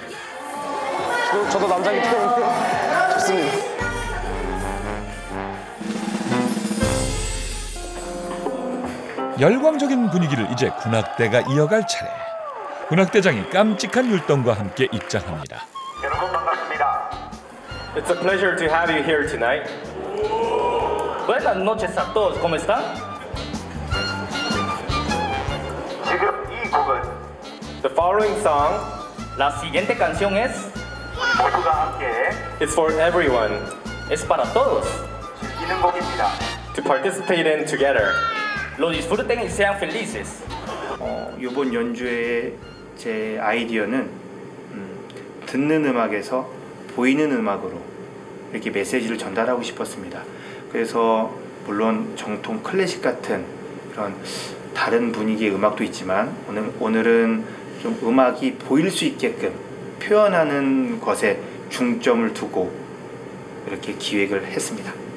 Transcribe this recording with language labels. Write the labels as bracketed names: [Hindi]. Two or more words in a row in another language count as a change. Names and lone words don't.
[Korean] 저도 남자이기 때문에 좋습니다. 열광적인 분위기를 이제 군악대가 이어갈 차례. 군악대장이 깜찍한 율동과 함께 입장합니다. 여러분 반갑습니다. [English] It's a pleasure to have you here tonight. [Spanish] Buenas noches a todos. ¿Cómo están? [Korean] 지금 이 곡은 [English] The following song, [Spanish] La siguiente canción es [Korean] 모두가 함께 [English] is for everyone. [Spanish] Es para todos. [Korean] 즐기는 곡입니다. [English] To participate in together. [Spanish] Lo disfruten y sean felices. [Korean] 이번 연주의 제 아이디어는 듣는 음악에서 보이는 음악으로 이렇게 메시지를 전달하고 싶었습니다. 그래서 물론 정통 클래식 같은 그런 다른 분위기의 음악도 있지만 오늘은 좀 음악이 보일 수 있게끔 표현하는 것에 중점을 두고 이렇게 기획을 했습니다.